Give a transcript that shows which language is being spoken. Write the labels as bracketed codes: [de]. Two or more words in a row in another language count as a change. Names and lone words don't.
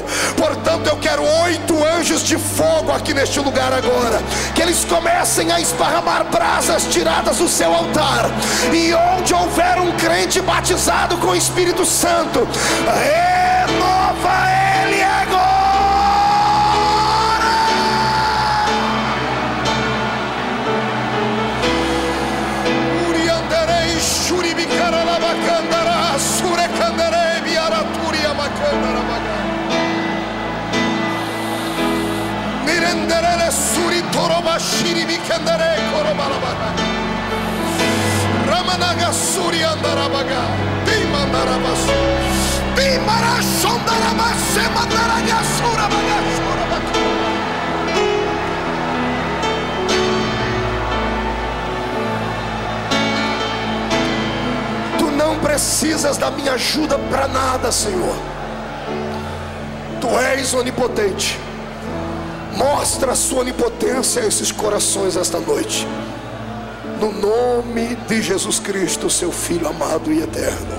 [pt] Portanto, eu quero 8 anjos de fogo aqui neste lugar agora, que eles comecem a esparramar brasas tiradas do seu altar, e onde houver um crente batizado com o Espírito Santo, renova ele agora. Urianderei shuribicara lavacandara surecanderei biaraturia macandara baga mirenderele suri toroba shiribicandere korobalabaga ramanaga suri andarabaga dimandarabasu dimarashondarabase mandaraga surabaga surabaga. Tu não precisas da minha ajuda para nada, Senhor. Tu és onipotente. Mostra a sua onipotência a esses corações esta noite, no nome de Jesus Cristo, seu Filho amado e eterno.